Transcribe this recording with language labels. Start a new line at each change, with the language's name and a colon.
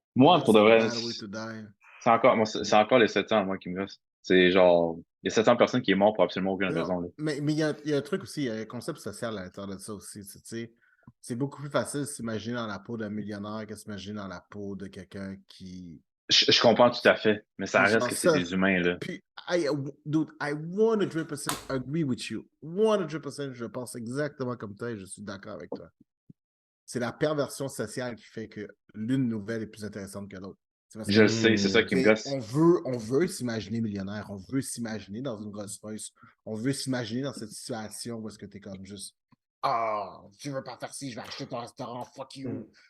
French: Moi, pour de vrai, c'est encore les 700, moi, qui me restent. C'est genre, il y a 700 personnes qui sont mortes pour absolument aucune raison. Là. Mais il y a un truc aussi, il y a un concept social à l'intérieur de ça aussi. C'est beaucoup plus facile de s'imaginer dans la peau d'un millionnaire que de s'imaginer dans la peau de quelqu'un qui... Je comprends tout à fait, mais ça reste que c'est des humains, là.
English: Puis, dude, I 100% agree with you.
French: 100%, je pense exactement comme toi et je suis d'accord avec toi. C'est la perversion sociale qui fait que l'une nouvelle est plus intéressante que l'autre. Je le sais, c'est ça qui me gosse. On veut s'imaginer millionnaire, on veut s'imaginer dans une Rolls Royce, on veut s'imaginer dans cette situation où est-ce que t'es comme juste tu veux pas faire ci, je vais acheter ton restaurant, fuck you.